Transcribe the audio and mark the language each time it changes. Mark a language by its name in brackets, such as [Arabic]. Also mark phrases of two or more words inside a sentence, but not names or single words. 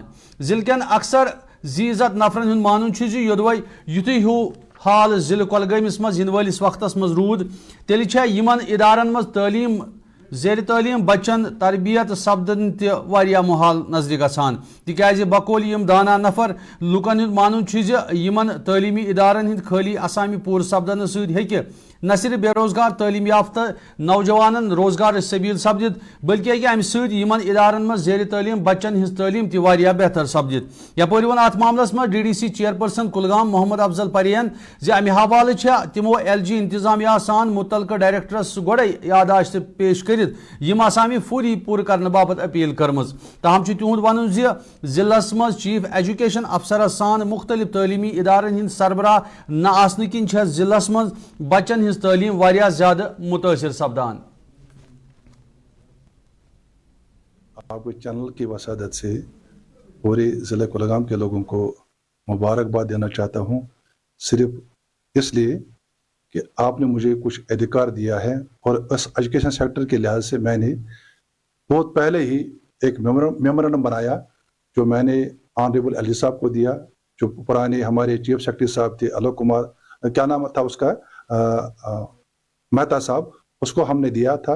[Kashmiri] ضلع کٮ۪ن اکثر زیٖزت نفرن ہند مانُن چھُ زِ یوٚدوے یُتُے ہیوٗ حال ضلع کۄلگٲمِس مز یِنہٕ وٲلِس وقتس مز روٗد تیٚلہِ چھےٚ یِمن ادارن مز تعلیٖم زیر تعلیم بچن تربیت سپدن تہ واریاہ محال نظر گژھان تکیازِ بقول یم دانا نفر لوکن ہند مانن چھ زِ یمن تعلیمی ادارن ہند خالی اسامی پور سپدن سۭتۍ ہیٚکہِ نہ صرف بے روزگار تعلیم یافتہ نوجوانن روزگار سبیل سپدت بلکہ امہ سمن ادارن من زیر تعلیم بچن ہز تعلیم تہ بہتر سپدت یپور ون ات معاملس من [English] DDC chairperson [Kashmiri] کلگام محمد افضل پرین زِ امہ حوالہ تمو LG انتظامیہ سان متعلقہ ڈائریکٹرس گوڑے یادداشت پیش کرت یم آسامی فوری پور کرنے باپت اپیل کرمز تاہم تہد ون ضلع مز [English] chief education officers [Kashmiri] سان مختلف تعلیمی ادارن ہند سربراہ نہ آسن کن ضلع مز بچن ہز تعلیم واریاہ زیادہ متاثر سپدان. [Urdu] آپ کو چینل کی وسادت سے پورے ضلع کولگام کے لوگوں کو مبارکباد دینا چاہتا ہوں، صرف اس لیے کہ آپ نے مجھے کچھ ادھیکار دیا ہے اور اس [English] education sector [Urdu] کے لحاظ سے میں نے بہت پہلے ہی ایک میمورنڈم بنایا جو میں نے [English] honourable LG [Urdu] صاحب کو دیا، جو پرانے ہمارے [English] chief secretary [Urdu] صاحب تھے الوک کمار، کیا نام تھا اس کا، مہتا صاحب، اس کو ہم نے دیا تھا.